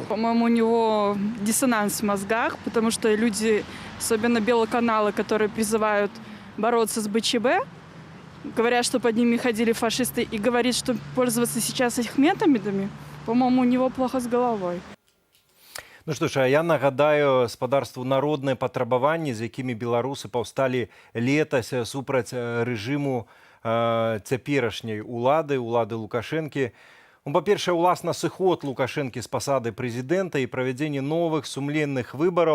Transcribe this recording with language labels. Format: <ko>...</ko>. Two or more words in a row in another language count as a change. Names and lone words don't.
<ru>По-моему, у него диссонанс в мозгах, потому что люди, особенно белоканалы, которые призывают бороться с БЧБ, говорят, что под ними ходили фашисты, и говорит, что пользоваться сейчас их методами, по-моему, у него плохо с головой.</ru> <be>Ну што ж, я нагадаю спадарству народныя патрабаванні, з якімі беларусы паўсталі летась супраць рэжыму цяперашняй улады Лукашэнкі. Па-першае, уласна сыход Лукашэнкі з пасады прэзідэнта і правядзенне новых сумленных выбараў.</be>